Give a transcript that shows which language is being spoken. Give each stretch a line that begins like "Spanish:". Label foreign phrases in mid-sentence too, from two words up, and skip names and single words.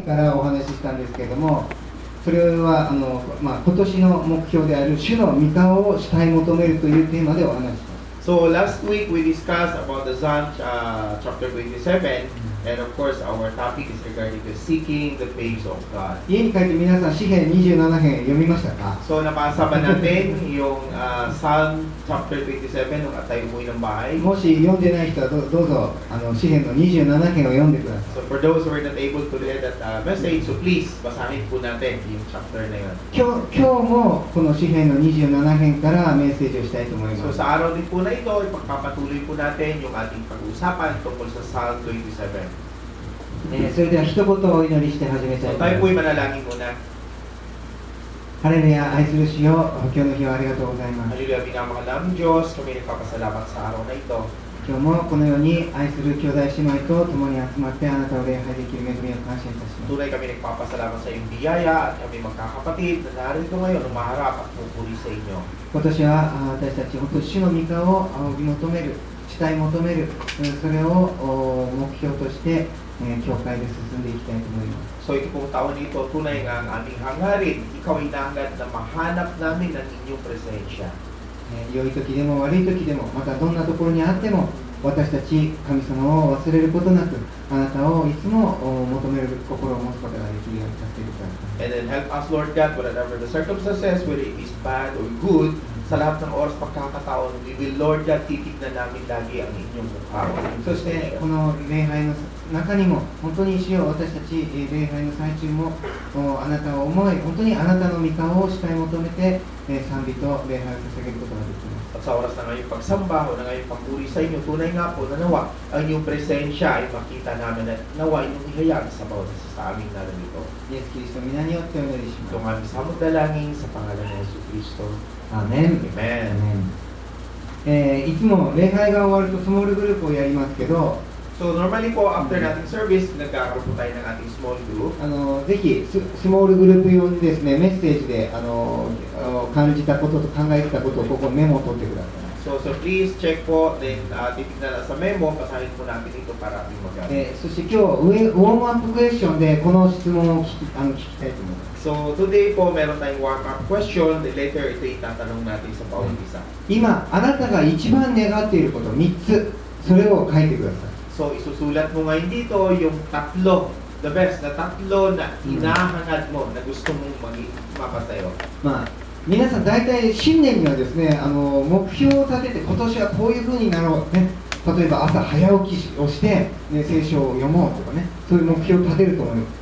Japanese: からお話ししたんですけれども、それは今年の目標である主の御顔を主体求めるというテーマでお話しします。
English: So last week we discussed about the Psalm chapter 27, and of course our topic is regarding the seeking the face of God.
Japanese: 家に帰って皆さん詩編27編読みましたか？
Filipino: So nabasa ba natin yung Psalm chapter 27 nung at tayo umuwi ng bahay?
Japanese: もし読んでない人はどうぞ詩編の27編を読んでください。
English: So for those who are not able to read that message, so please
Filipino: basahin po natin yung chapter na yun.
Japanese: 今日もこの詩編の27編からメッセージをしたいと思いま
Filipino: So
Japanese: す。
Filipino: sa araw din po na ito, ipagpapatuloy po natin yung ating pag-uusapan tungkol sa Psalm 27.
Japanese: それでは一言お祈りして始めたい
Filipino: So
Japanese: と思い
Filipino: tayo
Japanese: ます。
Filipino: po'y manalangin muna.
Japanese: ハレルヤ、愛する主よ、今日の日はありがとうございます。
Filipino: Hallelujah, pinamahal namin Diyos, kami nagpapasalamat sa araw na ito.
Japanese: 今日もこのように愛する兄弟姉妹と共に集まってあなたを礼拝できる恵みを感謝いたします。
Filipino: Tunay kami nagpapasalamat sa iyong biyaya at kami magkakapatid na narito ngayon umaharap at pupuri sa inyo.
Japanese: 今年は私たち、本当に主の御顔を仰ぎ求める、主体求める、それを目標として、教会で進んでいきたいと思います。
Filipino: So ito pong taon nito, tunay nga ang aming hangarin. Ikaw ay nahangad na mahanap namin ang inyong presensya.
Japanese: 良い時でも悪い時でも、またどんなところにあっても、私たち神様を忘れることなく、あなたをいつも求める心を持つことができるようにさせてください。
English: And then help us, Lord God, whatever the circumstances, whether it is bad or good,
Filipino: sa lahat ng oras pagkakataon,
English: we will, Lord God,
Filipino: titignan namin lagi ang inyong mukha.
Japanese: そしてこの礼拝の中にも、本当に主よ、私たち礼拝の最中もあなたを思い、本当にあなたの御顔を主体求めて賛美と礼拝を捧げることができます。
Filipino: At sa oras na ngayong pagsamba o na ngayong pagpuri sa inyo, tunay nga po na nawa ang inyong presensya ay makita namin at nawa inyong ihayag sa bawat isa sa aming narito.
Japanese: イエス・キリストの皆によってお祈りし
Filipino: Ito
Japanese: ます。
Filipino: ang aming samang dalangin sa pangalan ng Yesu Cristo.
Japanese: アーメン。
Filipino: Amen.
Japanese: いつも礼拝が終わるとスモールグループをやりますけど、
Filipino: So normally po, after nating service, nagkakaroon po tayo ng ating
English: small group.
Japanese: ぜひスモールグループ用にですね、メッセージで感じたことと考えたことをここメモを取ってください。
Filipino: So
English: please check
Filipino: po, then titignan na sa memo, basahin po natin ito para ating magamit.
Japanese: そして今日ウォームアップクエスチョンでこの質問を聞きたいと思います。
English: So today
Filipino: po, meron tayong
English: warm-up question,
Filipino: then later ito itatanong natin sa bawat isa.
Japanese: 今あなたが一番願っていること3つ、それを書いてください。
Filipino: So isusulat mo ngayon dito yung tatlo,
English: the best
Filipino: na tatlo na hinahangad mo na gusto mong mapatayo.
Japanese: 皆さん大体新年にはですね、目標を立てて今年はこういう風になろうね。例えば朝早起きをして、ね、聖書を読もうとかね、そういう目標を立てると思います。